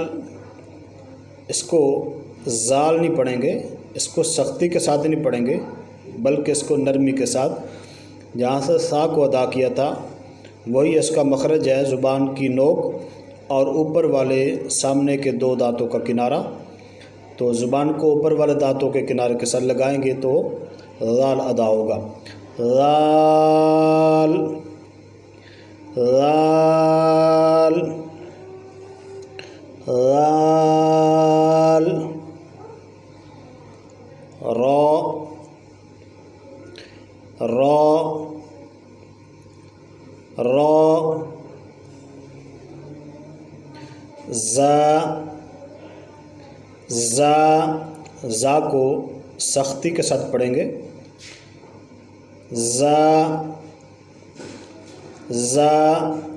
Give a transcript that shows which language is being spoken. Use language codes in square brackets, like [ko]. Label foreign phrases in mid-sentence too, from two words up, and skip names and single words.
[ur] اس کو زال نہیں پڑھیں گے، اس کو سختی کے ساتھ نہیں پڑھیں گے بلکہ اس کو نرمی کے ساتھ. جہاں سے سا کو ادا کیا تھا وہی اس کا مخرج ہے، زبان کی نوک اور اوپر والے سامنے کے 2 دانتوں کا کنارہ. تو زبان کو اوپر والے دانتوں کے کنارے کے ساتھ لگائیں گے تو غال ادا ہوگا. غال غال غال. را را را. زا زا کو سختی کے ساتھ پڑھیں گے. زا زا.